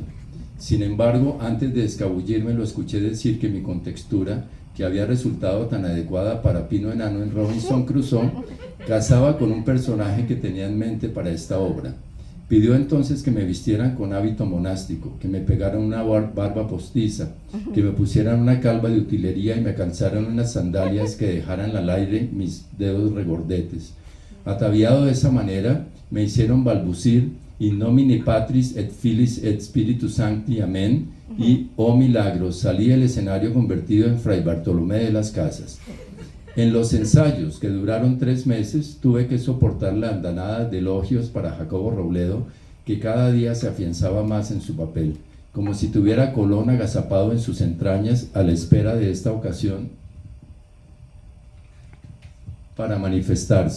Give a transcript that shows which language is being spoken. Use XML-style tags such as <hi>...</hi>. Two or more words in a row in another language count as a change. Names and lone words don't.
<es>Sin embargo, antes de escabullirme, lo escuché decir que mi contextura, que había resultado tan adecuada para pino enano en Robinson Crusoe, casaba con un personaje que tenía en mente para esta obra. Pidió entonces que me vistieran con hábito monástico, que me pegaran una barba postiza, que me pusieran una calva de utilería y me calzaran unas sandalias que dejaran al aire mis dedos regordetes. Ataviado de esa manera, me hicieron balbucir</es> <la>In nomine Patris et Filis et Spiritus Sancti,</la> <es>amén, y, oh milagro, salí del escenario convertido en Fray Bartolomé de las Casas. En los ensayos, que duraron 3 meses, tuve que soportar la andanada de elogios para Jacobo Robledo, que cada día se afianzaba más en su papel, como si tuviera Colón agazapado en sus entrañas a la espera de esta ocasión para manifestarse.</es>